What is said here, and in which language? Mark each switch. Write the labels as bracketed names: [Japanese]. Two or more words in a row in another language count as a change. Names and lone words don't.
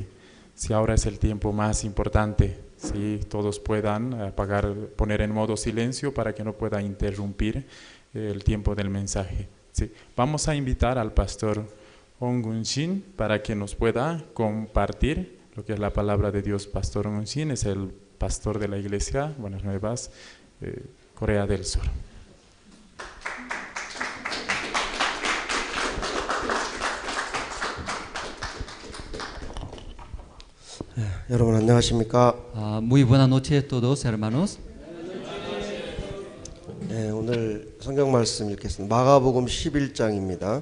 [Spanish] Si ahora es el tiempo más importante, si todos puedan poner en modo silencio para que no pueda interrumpir el tiempo del mensaje. Sí. Vamos a invitar al pastor Ong Gun-shin para que nos pueda compartir lo que es la palabra de Dios. Pastor Ong Gun-shin es el pastor de la iglesia Buenas Nuevas, Corea del Sur. [Korean] 여러분 안녕하십니까? [Spanish] Muy buenas noches a todos, hermanos. [Korean] 오늘 성경 말씀 읽겠습니다. 마가복음 11장입니다.